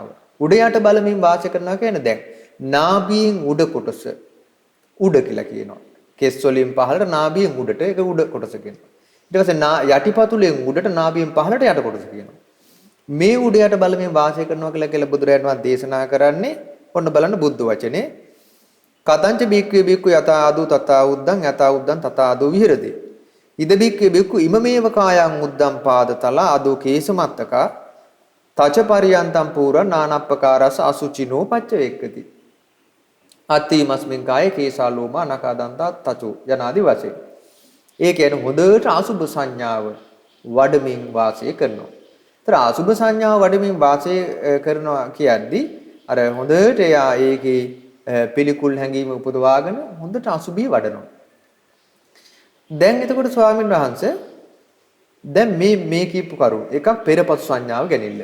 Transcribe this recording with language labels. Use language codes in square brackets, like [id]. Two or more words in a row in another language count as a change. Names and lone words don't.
[si] උඩ යට බලමින් වාසය කරනවා කියන්නේ දැන් නාභියෙන් උඩ කොටස උඩ කියලා කියනවා. කෙස් වලින් පහළට නාභියෙන් උඩට ඒක උඩ කොටස කියනවා. ඊට පස්සේ යටිපතුලෙන් උඩට නාභියෙන් පහළට යට කොටස කියනවා. මේ උඩ යට බලමින් වාසය කරනවා කියලා බුදුරජාණන් වහන්සේ දේශනා කරන්නේ ඔන්න බලන්න බුද්ධ [pi] වචනේ කතංච බික්කේ බික්කු යතා ආදු තතා උද්දං යතා උද්දං තතා ආදු විහෙරති ඉද බික්කේ බික්කු ඉමමේව කායං උද්දං පාදතල ආදු කේසමත්තක තච පරියන්තම් පූර නානප්පකාරස අසුචිනෝ පච්චවේක්කති අත්තිමස්මින් කායේ කේසාලෝමා නකාදන්තා තචෝ [si] යනාදි වශයෙන් ඒ කියන්නේ හොඳට අසුභ සංඥාව වඩමින් වාසය කරනවා. ඒතර අසුභ සංඥාව වඩමින් වාසය කරනවා කියද්දී අර හොඳට එයා ඒකේ පිළිකුල් හැඟීම උපදවාගෙන හොඳට අසුභී වඩනවා. දැන් එතකොට ස්වාමීන් වහන්සේ දැන් මේ කීපු කරුණ එකක් පෙරපසු සංඥාව ගැනීමල.